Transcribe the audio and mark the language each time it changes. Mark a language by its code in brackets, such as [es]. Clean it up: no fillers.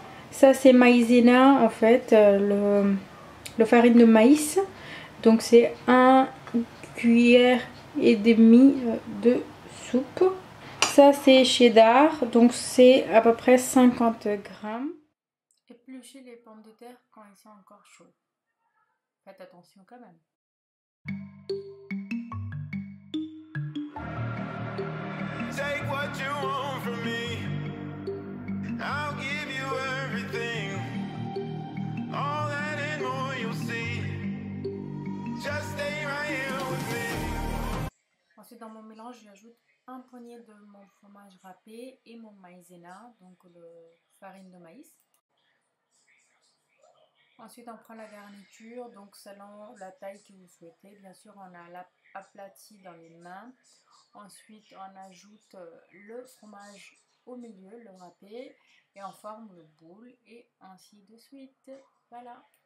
[fr] Ça c'est maïzena en fait, le farine de maïs, donc c'est 1 cuillère et demi de soupe. Ça c'est cheddar, donc c'est à peu près 50 grammes. Épluchez les pommes de terre quand ils sont encore chauds. Faites attention quand même. [en] Take what you want from me. I'll give you everything. All that and more you'll see. Just stay right here with me. [fr] Ensuite dans mon mélange, j'ajoute un poignet de mon fromage râpé et mon maïzena, donc le farine de maïs. Ensuite on prend la garniture, donc selon la taille que vous souhaitez. Bien sûr on a aplati dans les mains. Ensuite on ajoute le fromage au milieu, le râpé, et on forme le boule et ainsi de suite. Voilà.